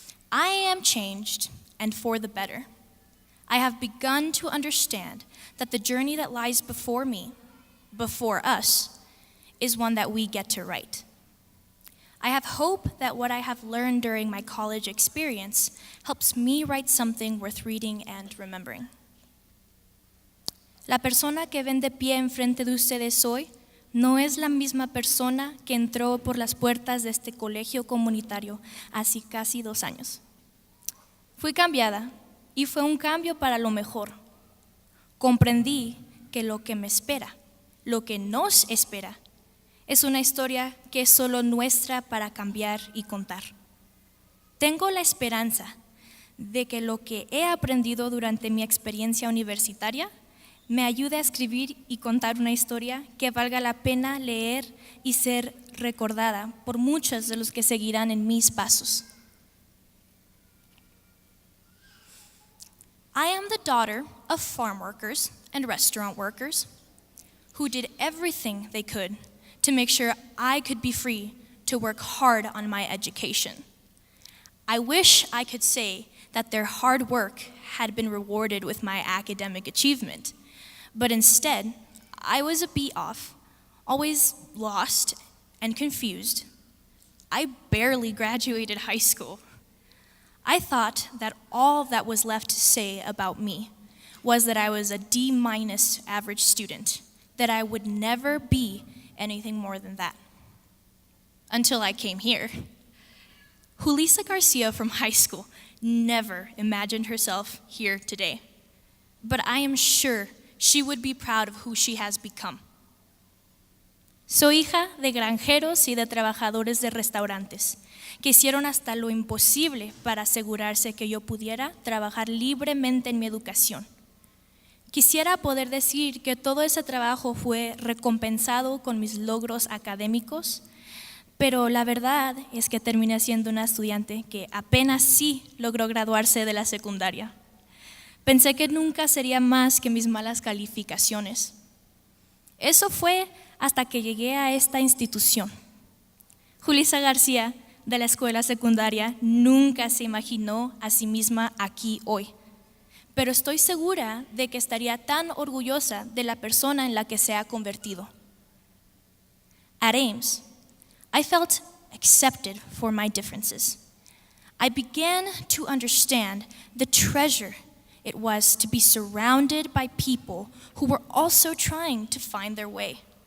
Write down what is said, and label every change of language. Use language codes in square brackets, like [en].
[en] I am changed, and for the better. I have begun to understand that the journey that lies before me, before us, is one that we get to write. I have hope that what I have learned during my college experience helps me write something worth reading and remembering. [es] La persona que ven de pie enfrente de ustedes hoy no es la misma persona que entró por las puertas de este colegio comunitario hace casi 2 años. Fui cambiada y fue un cambio para lo mejor. Comprendí que lo que me espera, lo que nos espera, es una historia que es solo nuestra para cambiar y contar. Tengo la esperanza de que lo que he aprendido durante mi experiencia universitaria me ayude a escribir y contar una historia que valga la pena leer y ser recordada por muchos de los que seguirán en mis pasos. [en] I am the daughter of farm workers and restaurant workers who did everything they could to make sure I could be free to work hard on my education. I wish I could say that their hard work had been rewarded with my academic achievement, but instead, I was a beat off, always lost and confused. I barely graduated high school. I thought that all that was left to say about me was that I was a D- average student, that I would never be anything more than that. Until I came here. Julissa Garcia from high school never imagined herself here today, but I am sure she would be proud of who she has become. [es] Soy hija de granjeros y de trabajadores de restaurantes que hicieron hasta lo imposible para asegurarse que yo pudiera trabajar libremente en mi educación. Quisiera poder decir que todo ese trabajo fue recompensado con mis logros académicos, pero la verdad es que terminé siendo una estudiante que apenas sí logró graduarse de la secundaria. Pensé que nunca sería más que mis malas calificaciones. Eso fue hasta que llegué a esta institución. Julissa García, de la escuela secundaria, nunca se imaginó a sí misma aquí hoy, pero estoy segura de que estaría tan orgullosa de la persona en la que se ha convertido. [en] At Ames, I felt accepted for my differences. I began to understand the treasure it was to be surrounded by people who were also trying to find their way.